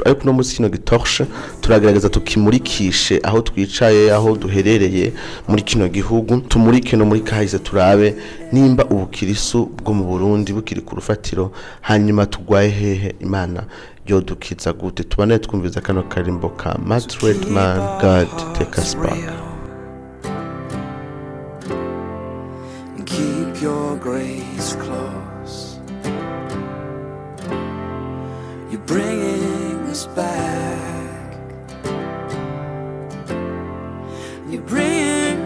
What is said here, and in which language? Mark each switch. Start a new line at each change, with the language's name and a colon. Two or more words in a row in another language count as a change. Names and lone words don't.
Rundi: Ariko no munsi kino gitorshe turagerageza tukimurikishe aho twicaye, aho duherereye muri kino gihugu, tumurike no muri kahise turabe nimba ubukirisu bwo mu Burundi bukiri ku rufatiro, hanyuma tugwaye hehe Imana yodukiza gute. Tubane twumviza kano karimbo ka Matt Redman,
English: God take us back. Keep your grace close, you're bringing us back, you're bringing